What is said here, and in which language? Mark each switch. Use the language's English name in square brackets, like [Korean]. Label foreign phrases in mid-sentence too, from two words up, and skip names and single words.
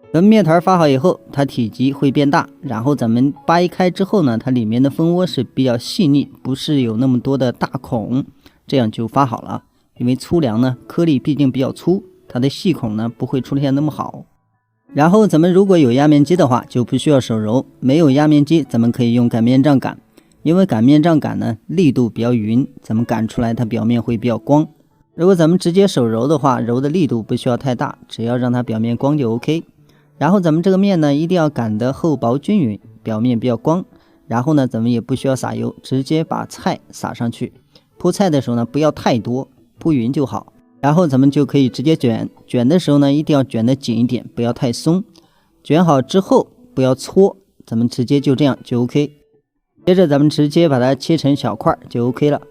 [Chinese] 咱們麵團發好以後，它體積會變大，然後咱們掰開之後呢，它裡面的蜂窩是比較細膩，不是有那麼多的大孔，這樣就發好了。因為粗糧呢，顆粒畢竟比較粗，它的細孔呢不會出現那麼好。然後咱們如果有壓面機的話，就不需要手揉；沒有壓面機，咱們可以用擀面杖擀。因為擀面杖擀呢，力度比較勻，咱們擀出來它表面會比較光。如果咱們直接手揉的話，揉的力度不需要太大，只要讓它表面光就 OK。然後咱們這個面呢，一定要擀得厚薄均勻，表面比較光。然後呢，咱們也不需要撒油，直接把菜撒上去。鋪菜的時候呢，不要太多，鋪勻就好。然後咱們就可以直接捲，捲的時候呢，一定要捲得緊一點，不要太鬆。捲好之後不要搓，咱們直接就這樣就 OK。接着咱們直接把它切成小塊就 OK 了。